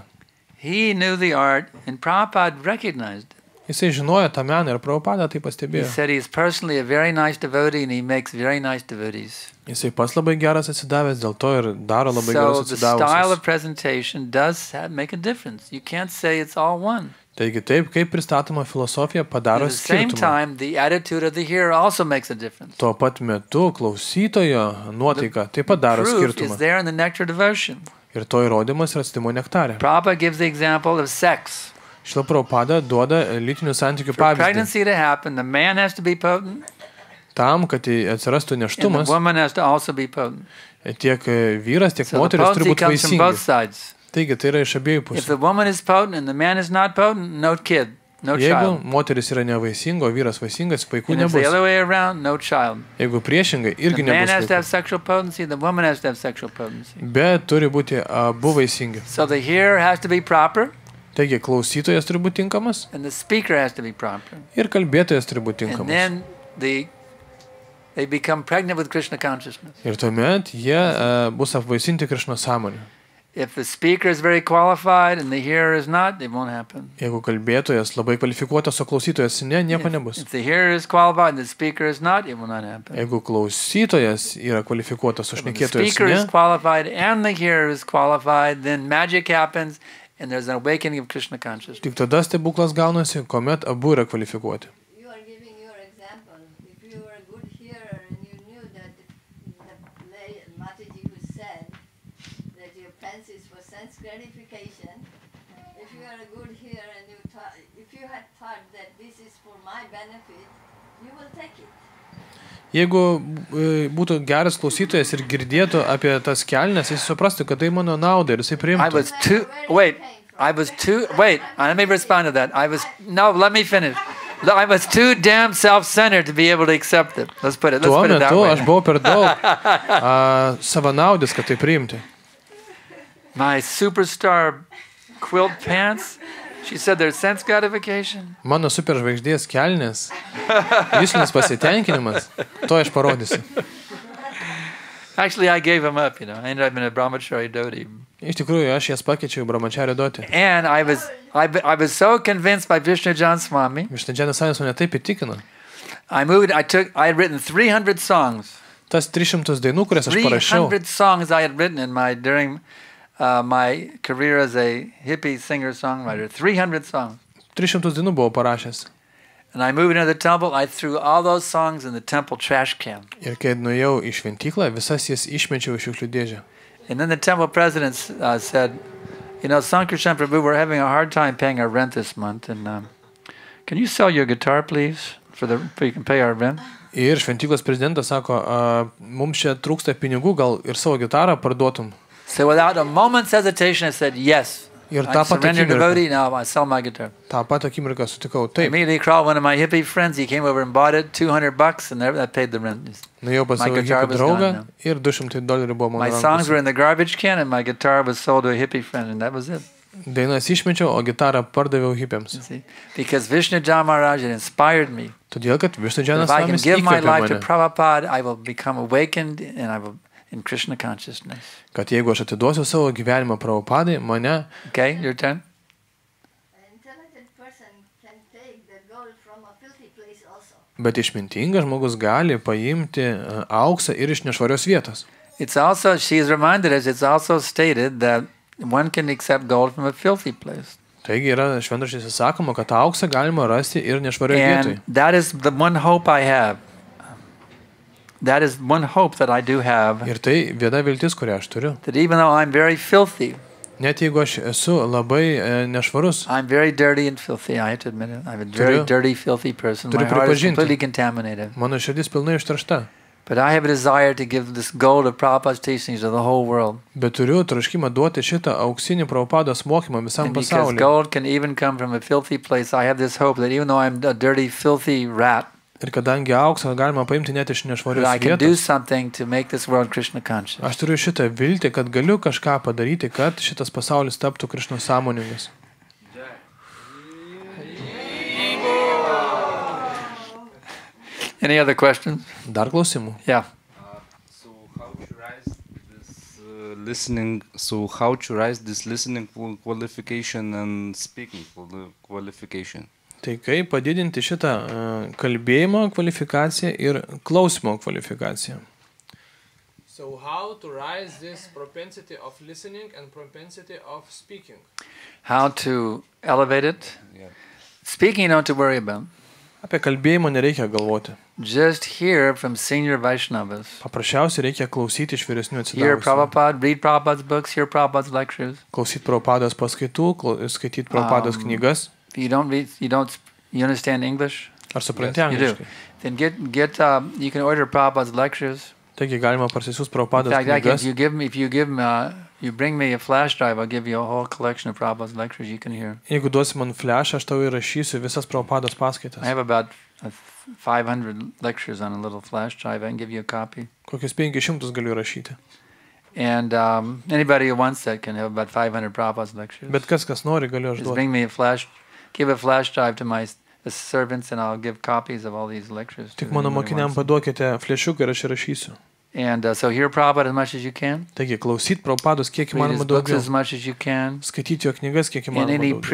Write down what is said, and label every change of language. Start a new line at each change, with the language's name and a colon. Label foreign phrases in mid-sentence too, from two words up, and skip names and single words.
English: He knew the art, and Prabhupada recognized it.
Lithuanian: Jisai žinojo tą meną ir Prabhupada tai
English: He
Lithuanian: pastebėjo.
English: said he's personally a very nice devotee, and he makes very nice devotees.
Lithuanian: Jisai pats labai geras atsidavęs, dėl to ir daro labai
English: So
Lithuanian: gerus
English: the style
Lithuanian: atsidavusius.
English: of presentation does make a difference. You can't say it's all one.
Lithuanian: Taigi taip, kaip pristatoma filosofija
English: At
Lithuanian: padaro
English: the same
Lithuanian: skirtumą.
English: time, the attitude of the hearer also makes a difference.
Lithuanian: Tuo pat metu klausytojo nuotaika taip pat daro
English: Proof is
Lithuanian: skirtumą.
English: there in the nectar devotion.
Lithuanian: Ir to įrodymas yra atsidimo nektarė.
English: Prabhupada gives the example of sex.
Lithuanian: Šila Prabhupada duoda lytinių santykių
English: For
Lithuanian: pavyzdį.
English: pregnancy to happen, the man has to be potent,
Lithuanian: Tam, kad atsirastų
English: and the
Lithuanian: neštumas,
English: woman has to also be potent.
Lithuanian: tiek vyras, tiek
English: So the
Lithuanian: moteris turi
English: potency
Lithuanian: būti
English: comes from both
Lithuanian: vaisingi.
English: sides.
Lithuanian: Taigi tai yra iš abiejų
English: If
Lithuanian: pusių.
English: the woman is potent and the man is not potent, no kid, no
Lithuanian: Jeigu
English: child.
Lithuanian: moteris yra nevaisinga, o vyras vaisingas, vaikų
English: And if the
Lithuanian: nebus.
English: other way around, no child.
Lithuanian: Jeigu priešingai,
English: The
Lithuanian: irgi
English: man
Lithuanian: nebus
English: has to have
Lithuanian: vaikų.
English: sexual potency, the woman has to have sexual potency.
Lithuanian: Bet turi būti abu vaisingi.
English: So the hearer has to be proper,
Lithuanian: Taigi klausytojas turi būti tinkamas
English: and the speaker has to be proper.
Lithuanian: ir kalbėtojas turi būti
English: And
Lithuanian: tinkamas.
English: then they become pregnant with Krishna consciousness.
Lithuanian: Ir tuomet jie bus apvaisinti Krišnos sąmonę.
English: If the speaker is very qualified and the hearer is not, it won't happen.
Lithuanian: Jeigu kalbėtojas labai kvalifikuotas, o klausytojas ne, nieko nebus.
English: If the hearer is qualified and the speaker is not, it will not happen.
Lithuanian: Jeigu klausytojas yra kvalifikuotas, o
English: If the
Lithuanian: šnekėtojas
English: speaker is
Lithuanian: ne,
English: qualified and the hearer is qualified, then magic happens and there's an awakening of Krishna consciousness.
Lithuanian: tik tada stebuklas gaunasi, kuomet abu yra kvalifikuoti.
English: You are giving your example. If you were a good hearer and you knew that the Mataji who said that your pence is for sense gratification, if you are a good hearer and if you had thought that this is for my benefit, you will take it.
Lithuanian: Jeigu būtų geras klausytojas ir girdėtų apie tas kelnes, jis suprastų, kad tai mano nauda ir jisai
English: I
Lithuanian: priimtų.
English: was too, wait, let me respond to that. Let me finish. I was too damn self-centered to be able to accept it. Let's put it
Lithuanian: Tuo
English: that
Lithuanian: metu aš
English: way.
Lithuanian: buvau per daug savanaudis, kad tai priimti.
English: My superstar quilt pants, she said there's sense gratification.
Lithuanian: Mano superžvaigždės kelnes, juslinis pasitenkinimas, to aš parodysiu.
English: Actually, I gave them up, I ended up in a brahmachari dhoti.
Lithuanian: Iš tikrųjų, aš jas pakeičiau į brahmacharį duoti.
English: And I was so convinced by Vishnu Jan Swami.
Lithuanian: Višnudžianas Svamis mane taip įtikino.
English: I had written 300 songs.
Lithuanian: Tas 300 dainų, kurias aš parašiau,
English: 300 songs I had written during my career as a hippie singer-songwriter. 300 songs.
Lithuanian: 300 dainų buvau parašęs.
English: And I moved into the temple, I threw all those songs in the temple trash can.
Lithuanian: Ir kai nuėjau į šventyklą, visas jas išmečiau iš šiukšlių dėžę.
English: And then the temple president said, you know, Sankirtan Prabhu, we're having a hard time paying our rent this month. And can you sell your guitar, please, so you can pay our rent?
Lithuanian: Ir šventyklos prezidentas sako, mums čia trūksta pinigų, gal ir savo gitarą parduotum.
English: So without a moment's hesitation, I said, yes.
Lithuanian: Ir
English: I surrendered devotee, now I sell my guitar.
Lithuanian: tą pat akimirką sutikau,
English: I
Lithuanian: taip.
English: immediately called one of my hippie friends. He came over and bought it, $200, and that paid the rent.
Lithuanian: Nuėjau pas
English: My
Lithuanian: savo
English: guitar
Lithuanian: hippie
English: was
Lithuanian: draugą
English: gone
Lithuanian: ir $200 buvo mano
English: My songs were
Lithuanian: rankose.
English: in the garbage can, and my guitar was sold to a hippie friend, and that was it.
Lithuanian: Dainas išmečiau, o gitarą pardaviau hippiams.
English: You see? Because Vishnu Jan Maharaj had inspired me.
Lithuanian: Todėl, kad Višnudžianas
English: If I can
Lithuanian: Svamis
English: give my
Lithuanian: įkvėpė
English: life to
Lithuanian: mane,
English: Prabhupada, I will become awakened, and I will in Krishna consciousness.
Lithuanian: kad jeigu aš atiduosiu savo gyvenimą Prabhupadai, mane,
English: Okay, your turn. An intelligent person can take the gold from a filthy place also.
Lithuanian: bet išmintingas žmogus gali paimti auksą ir iš nešvarios vietos.
English: It's also, she's reminded us, it's also stated that one can accept gold from a filthy place.
Lithuanian: Taigi yra šventraščiuose sakoma, kad auksą galima rasti ir nešvarioje vietoje.
English: And that is the one hope I have. That is one hope that I do have.
Lithuanian: Ir tai viena viltis, kurią aš turiu.
English: That even though I'm very filthy,
Lithuanian: Net jeigu aš esu labai nešvarus,
English: I'm very dirty and filthy, I have to admit it. I'm a very dirty, filthy person. My
Lithuanian: turiu
English: heart is
Lithuanian: pripažinti.
English: completely contaminated.
Lithuanian: mano širdis pilnai ištaršta.
English: But I have a desire to give this gold of Prabhupada's teachings to the whole world.
Lithuanian: Bet turiu troškimą duoti šitą auksinį Prabhupados mokymą visam
English: And because
Lithuanian: pasauliu.
English: gold can even come from a filthy place, I have this hope that even though I'm a dirty, filthy rat,
Lithuanian: Ir kadangi auksą galima paimti net iš
English: that
Lithuanian: nešvarios
English: I can do
Lithuanian: vietos,
English: something to make this world Krishna conscious.
Lithuanian: aš turiu šitą viltį, kad galiu kažką padaryti, kad šitas pasaulis taptų Krišnos sąmoningas.
English: Any other questions?
Lithuanian: Dar klausimų?
English: Yeah. So how to rise this listening? So how to rise this listening qualification and speaking qualification?
Lithuanian: Tai kaip padidinti šitą kalbėjimo kvalifikaciją ir klausimo kvalifikaciją?
English: So how to rise this propensity of listening and propensity of speaking? How to elevate it? Yeah. Speaking, you don't have to worry about.
Lithuanian: Apie kalbėjimą nereikia galvoti.
English: Just hear from senior Vaishnavas.
Lithuanian: Paprasčiausiai reikia klausyti iš vyresnių
English: Hear
Lithuanian: atsidavusių.
English: Prabhupada, read Prabhupada's books, hear Prabhupada's lectures.
Lithuanian: Klausyti Prabhupados paskaitų, skaityti Prabhupados knygas.
English: If you don't read, you understand English?
Lithuanian: Ar supranti
English: You do.
Lithuanian: angliškai?
English: Then you can order Prabhupada's lectures.
Lithuanian: Taigi galima parsisiųs
English: In
Lithuanian: Prabhupados
English: fact,
Lithuanian: knygas.
English: you bring me a flash drive, I'll give you a whole collection of Prabhupada's lectures you can hear.
Lithuanian: Jeigu duosi man flashą, aš tau įrašysiu visas Prabhupados paskaitas.
English: I have about 500 lectures on a little flash drive. I can give you a copy.
Lithuanian: Kokius 500 galiu įrašyti.
English: And anybody who wants that can have about 500 Prabhupada's lectures.
Lithuanian: Bet kas nori, galiu aš
English: Just
Lithuanian: duoti.
English: bring me give a flash drive to the servants, and I'll give copies of all these lectures. to
Lithuanian: Tik mano
English: anybody who
Lithuanian: mokiniam
English: wants them.
Lithuanian: paduokite flešiuką ir aš įrašysiu.
English: And so hear Prabhupada as much as you can.
Lithuanian: Taigi klausyt Prabhupados kiek
English: Read his
Lithuanian: įmanoma
English: books
Lithuanian: daugiau.
English: as much as you can.
Lithuanian: Skaityti jo knygas kiek
English: And
Lithuanian: įmanoma
English: any
Lithuanian: daugiau.